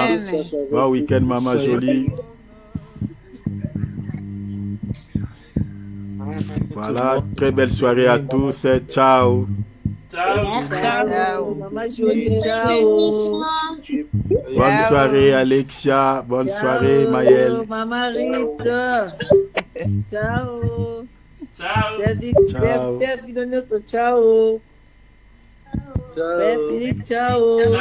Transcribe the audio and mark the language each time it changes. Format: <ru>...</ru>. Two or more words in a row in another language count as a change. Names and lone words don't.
<fr>Bon week-end, maman Jolie. Voilà, très belle soirée à tous. Ciao. Ciao. Ciao. Maman Jolie, ciao. Bonne soirée, Alexia. Bonne soirée, Maëlle. Maman Rita. Ciao. Ciao. Ciao. Ciao. Ciao. Ciao.</fr>